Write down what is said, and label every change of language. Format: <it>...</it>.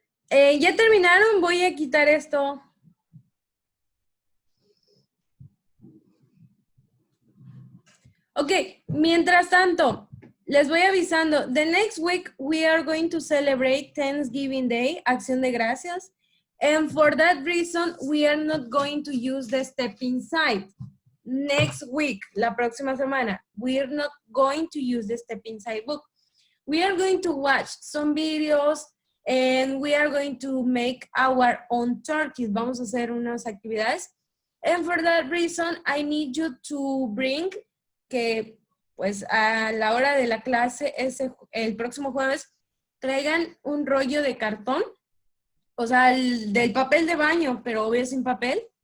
<es>Ya terminaron, voy a quitar esto. Ok, mientras tanto, les voy avisando.</es> <en>The next week we are going to celebrate Thanksgiving Day,</en> <es>Acción de Gracias.</es> <en>And for that reason, we are not going to use the step inside. Next week,</en> <es>la próxima semana,</es> <en>we are not going to use the step inside book. We are going to watch some videos and we are going to make our own turkeys.</en> <es>Vamos a hacer unas actividades.</es> <en>And for that reason, I need you to bring,</en> <es>que pues a la hora de la clase, el próximo jueves, traigan un rollo de cartón. O sea, del papel de baño, pero obvio sin papel.</es>